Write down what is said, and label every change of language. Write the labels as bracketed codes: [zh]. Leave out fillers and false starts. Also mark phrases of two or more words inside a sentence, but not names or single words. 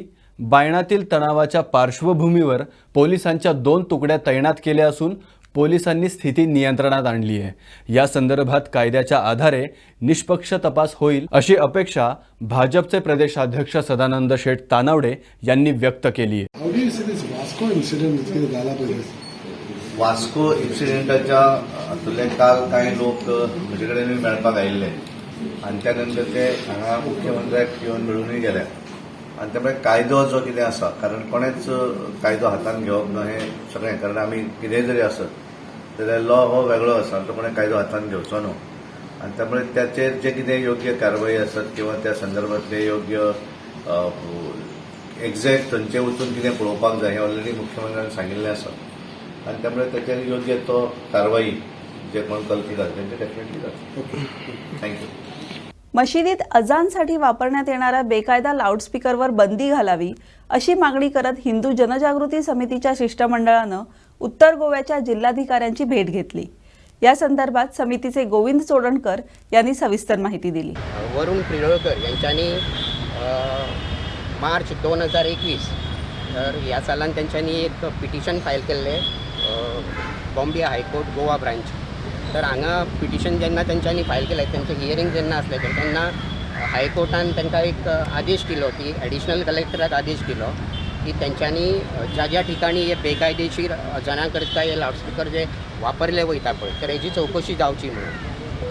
[mr] बायणातील तणावाच्या पार्श्वभूमीवर पोलिसांच्या 2 तुकड्या तैनात केल्या असून पोलिसांनी स्थिती नियंत्रणात आणली आहे. या संदर्भात कायद्याच्या आधारे निष्पक्ष तपास होईल अशी अपेक्षा भाजपचे प्रदेशाध्यक्ष सदानंद शेठ तानावडे यांनी व्यक्त केली आहे. [kok] वास्को इन्सिडेंटाच्या हातूंतले काल कांय लोक म्हजे कडेन मेळपाक आयिल्ले आनी त्या नंतर ते हांगा मुख्यमंत्र्याक येवन मेळूनय गेले आनी त्यामुळे कायदो जो कितें आसा कारण कोणेच कायदो हातान घेवप ना हें सगळें कारण आमी कितेंय जरी आसत जाल्यार लॉ हो वेगळो आसा तो कोणें कायदो हातान घेवचो न्हू आणि त्यामुळे त्याचे जे कितें योग्य कारवाई आसत किंवा त्या संदर्भातले योग्य एक्झॅक्ट थंयचे वचून कितें पळोवपाक जाय हें ऑलरेडी मुख्यमंत्र्यान सांगिल्लें आसा आणि त्यामुळे त्याचेर योग्य तो कारवाई जे कोण कल्पित आसा तेंचे डेफिनेटली जाता. [en] thank you. [mr] मशिदीत अजानसाठी वापरण्यात येणाऱ्या बेकायदा लाऊडस्पीकरवर बंदी घालावी अशी मागणी करत हिंदू जनजागृती समितीच्या शिष्टमंडळानं उत्तर गोव्याच्या जिल्हाधिकाऱ्यांची भेट घेतली. या संदर्भात समितीचे गोविंद चोडणकर यांनी सविस्तर माहिती दिली. [kok] वरुण पिळवळकर यांच्यानी मार्च 2021 तर ह्या सालान त्यांच्यानी एक पिटिशन फायल केल्ले बॉम्बे हायकोर्ट गोवा ब्रांच. तर हांगा पिटिशन जेन्ना त्यांच्यानी फायल केलें त्यांचे हियरिंग जेन्ना आसलें तेन्ना हायकोर्टान तांकां एक आदेश दिलो की एडिशनल कलेक्टराक आदेश दिलो की त्यांच्यानी ज्या ज्या ठिकाणी हे बेकायदेशीर अजाना करता हे लावडस्पीकर जे वापरले वयता पळय तर हेची चौकशी जावची म्हणून.